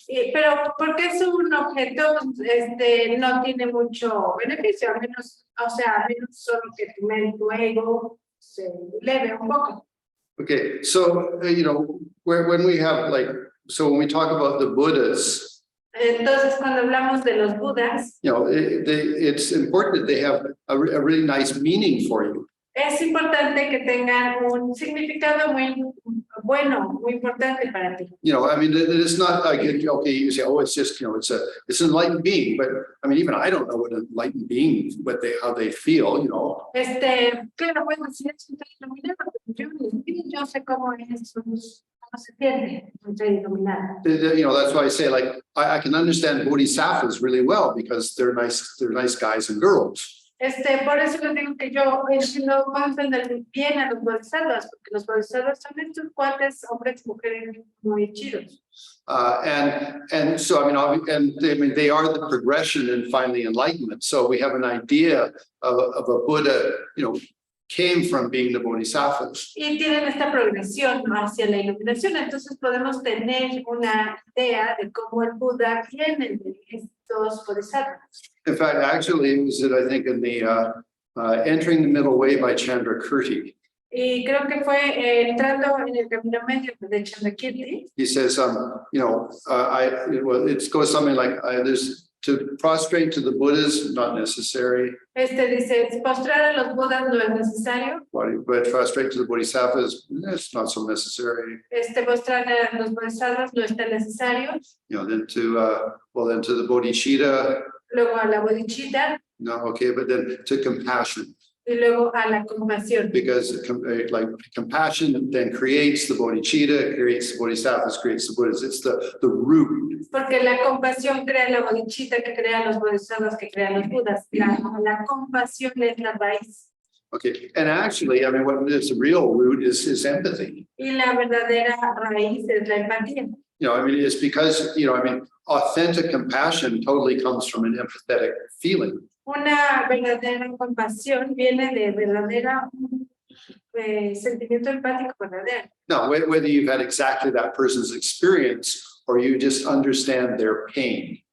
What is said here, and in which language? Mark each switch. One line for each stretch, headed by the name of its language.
Spanish: Pero porque es un objeto, no tiene mucho beneficio, al menos, o sea, al menos solo que tu ego se eleve un poco.
English: Okay, so you know, when we have when we talk about the Buddhas,
Spanish: entonces cuando hablamos de los Budas,
English: you know, it's important that they have a really nice meaning for you.
Spanish: Es importante que tengan un significado muy bueno, muy importante para ti.
English: You know, I mean, it's not like, okay, you say, oh, it's just, you know, it's an enlightened being, but I mean, even I don't know what an enlightened being, how they feel, you know.
Spanish: Claro, bueno, si es un iluminado, yo sé cómo se siente iluminado.
English: You know, that's why I say, like, I can understand bodhisattvas really well because they're nice guys and girls.
Spanish: Por eso les digo que yo no puedo entender bien a los bodhisattvas, porque los bodhisattvas son estos cuates, hombres y mujeres muy chidos.
English: And so, I mean, they are the progression and finally enlightenment. So we have an idea of a Buddha, you know, came from being the bodhisattvas.
Spanish: Y tienen esta progresión hacia la iluminación, entonces podemos tener una idea de cómo el Buda viene de estos bodhisattvas.
English: In fact, actually, it was I think in the Entering the Middle Way by Chandrakirti.
Spanish: Y creo que fue entrando en el camino medio de Chandrakirti.
English: He says, you know, it goes something like, there's to prostrate to the Buddhas, not necessary.
Spanish: Dice, postrar a los Budas no es necesario.
English: But prostrate to the Bodhisattvas, it's not so necessary.
Spanish: Postrar a los Bodhisattvas no es tan necesario.
English: You know, then to the Bodhicitta.
Spanish: Luego a la bodhicitta.
English: No, okay, but then to compassion.
Spanish: Y luego a la compasión.
English: Because like compassion then creates the bodhicitta, creates the bodhisattvas, creates the Buddhas. It's the root.
Spanish: Porque la compasión crea la bodhicitta, que crea los bodhisattvas, que crea los Budas. La compasión es la raíz.
English: Okay, and actually, I mean, what is the real root is empathy.
Spanish: Y la verdadera raíz es la empatía.
English: You know, I mean, it's because, you know, I mean, authentic compassion totally comes from an empathetic feeling.
Spanish: Una verdadera compasión viene de verdadera sentimiento empático verdadero.
English: Now, whether you've had exactly that person's experience or you just understand their pain.